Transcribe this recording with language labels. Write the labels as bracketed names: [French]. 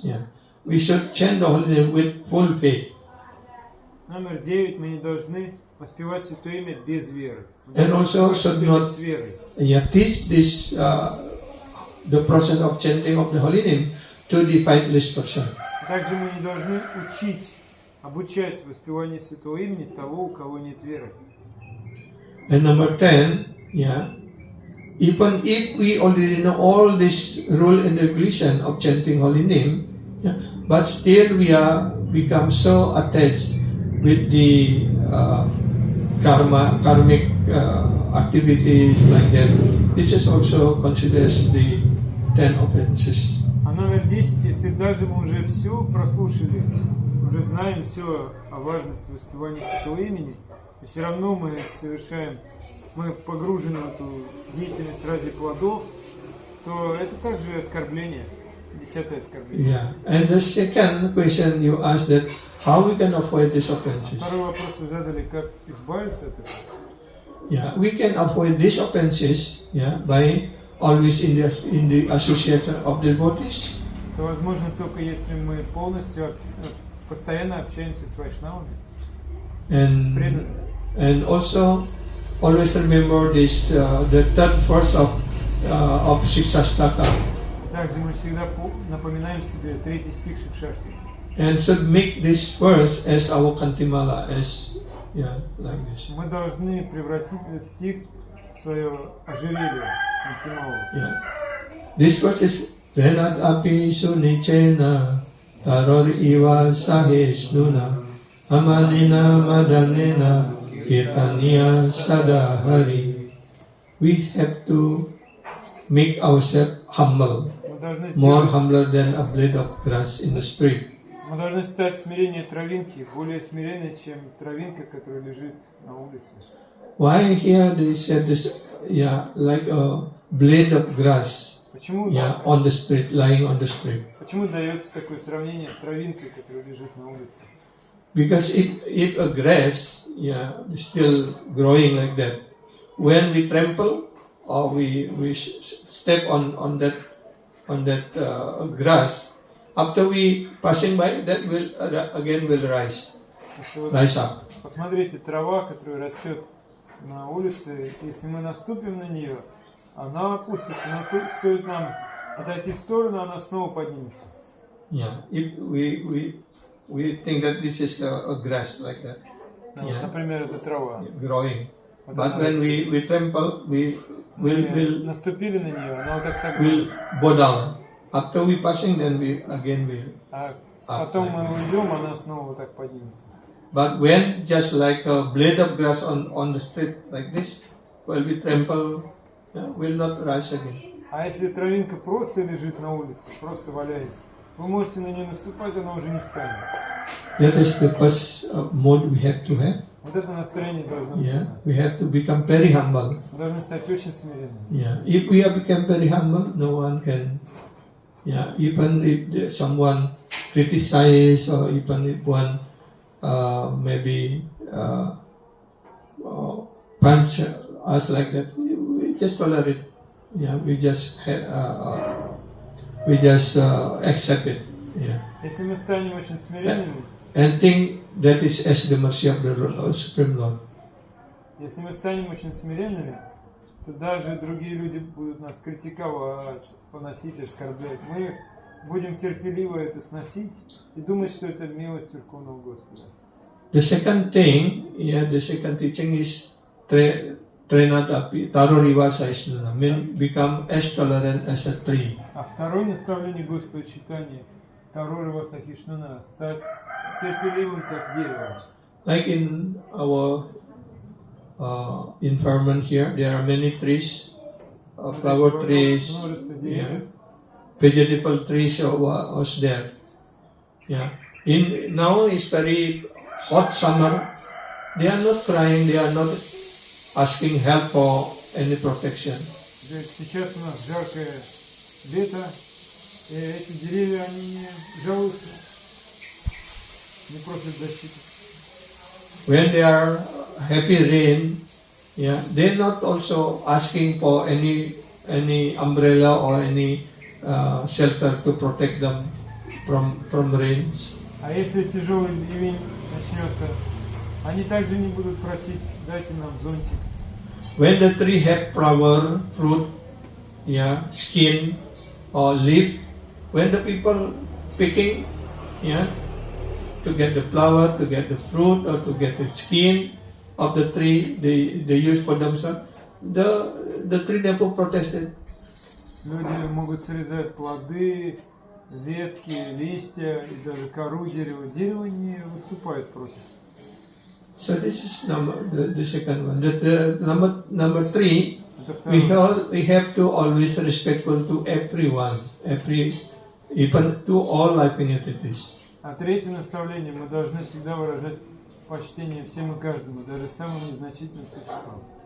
[English] Yeah, we should chant the holy name with full faith. [Russian] Номер 9. Мы не должны воспевать Святое Имя без веры. [English] And also should not teach this the process of chanting of the holy name to the faithless person. [Russian] Также мы не должны обучать воспеванию Святого Имени того, у кого нет веры. [English] And number 10, even if we already know all this rule and regulation of chanting holy name, but still we are become so attached with the karmic activities like that. This is also considered the 10 offenses. [Russian] А номер 10, если даже мы уже все прослушали, уже знаем все о важности воспевания Святого Имени, и все равно мы погружены в эту деятельность ради плодов, то это также оскорбление, 10-е оскорбление. [English] Yeah. And the second question you asked that how we can avoid these offenses. [Russian] Второй вопрос вы задали, как избавиться от этого. [English] Yeah, we can avoid these offenses, yeah, by always in the association of devotees. [Russian] Это возможно только если мы полностью, постоянно общаемся с вайшнавами, с преданными. [English] And also always remember this the third verse of Shikshastaka. [Russian] Также мы всегда напоминаем себе 3-й стих Шикшашты. [English] And should make this verse as our Kantimala, as like this. [Russian] Мы должны превратить этот стих в свое ожерелье, Кантималу. [English] Yeah. This verse is [Sanskrit] Renat api sunichena taror iwa sahisnuna amanina madanena kirtaniya sadahari. [English] We have to make ourselves humble, more humbler than a blade of grass in the spring. [Russian] Мы должны стать смирение травинки, более смиренной, чем травинка, которая лежит на улице. [English] Why here they said this? Yeah, like a blade of grass. [Russian] Почему? [English] Yeah, on the street, lying on the street. [Russian] Почему дается такое сравнение с травинкой, которая лежит на улице? [English] Because if a grass, is still growing like that, when we trample or we step on that grass, after we passing by, that will rise up. [Russian] Посмотрите, трава, которая растет на улице, если мы наступим на нее, она опустится, но стоит нам отойти в сторону, она снова поднимется. [English] Yeah, if we think that this is a grass like that. Yeah. [Russian] Например, это трава. [English] Growing. But when we trample, we will [Russian] наступили на нее, она вот так согнулась. [English] Go down. After we passing, then we again will. [Russian] А потом мы уйдем, она снова вот так поднимется. [English] But when just like a blade of grass on the street like this, while we trample, will not rise again. [Russian] А если травинка просто лежит на улице, просто валяется, вы можете на нее наступать, она уже не встанет. [English] That is the first mode we have to have. [Russian] Вот это настроение должно быть. [English] Yeah, we have to become very humble. [Russian] Мы должны стать очень смиренными. [English] Yeah, if we have become very humble, no one can. Yeah, even if someone criticize or even if one maybe punch us like that, we just tolerate. Yeah, we just accept it. Yeah. [Russian] Если мы станем очень смиренными, [English] and think that is as the mercy of the Supreme Lord. [Russian] Если мы станем очень смиренными, то даже другие люди будут нас критиковать, поносить, оскорблять. Мы будем терпеливо это сносить и думать, что это милость Верховного Господа. [English] The second thing, the second teaching is [Sanskrit] Trenatapi, Taroriva Saisnana, [English] mean become as tolerant as a tree. [Russian] А второе наставление Господа читания [Sanskrit] Тарорива Сахишнана, [Russian] стать терпеливым, как дерево. [English] Like in our environment here, there are many trees, flower trees, vegetable trees was there. Yeah. Now it's very hot summer. They are not crying. They are not asking help for any protection. [Russian] Сейчас у нас жаркое лето, и эти деревья, они не жалуются, не просят защиты. [English] When they are heavy rain, they're not also asking for any umbrella or any shelter to protect them from rains. [Russian] А если тяжелый ливень начнется, они также не будут просить, дайте нам зонтик. [English] When the tree have flower, fruit, skin or leaf, when the people picking, to get the flower, to get the fruit, or to get the skin of the tree, they use for themselves. The tree never protested. [Russian] Люди могут срезать плоды, ветки, листья и даже кору дерева. Дерево не выступает против. [English] So this is the second one. The number three, we have to always respectful to everyone, every even to all living entities. [Russian] А третье наставление: мы должны всегда выражать почтение всем и каждому, даже самым незначительным существам.